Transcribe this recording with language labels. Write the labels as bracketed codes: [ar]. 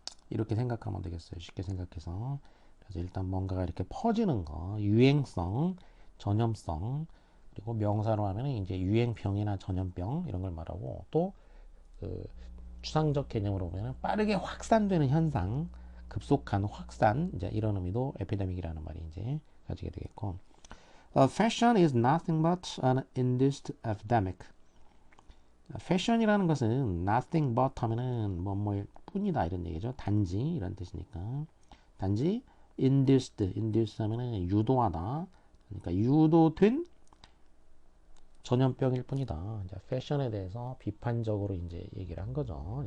[ko] 이렇게 생각하면 되겠어요. 쉽게 생각해서. 그래서 일단 뭔가가 이렇게 퍼지는 거, 유행성, 전염성, 그리고 명사로 하면 이제 유행병이나 전염병 이런 걸 말하고 또 그 추상적 개념으로 보면 빠르게 확산되는 현상, 급속한 확산 이제 이런 의미도 에피데믹이라는 말이 이제 가지게 되겠고. [en] Fashion is nothing but an induced epidemic. [ko] 패션이라는 것은 [en] nothing but [ko] 하면은 뭐뭐일 뿐이다 이런 얘기죠. 단지 이런 뜻이니까. 단지 induced 하면은 유도하다. 그러니까 유도된 전염병일 뿐이다. 이제 패션에 대해서 비판적으로 이제 얘기를 한 거죠.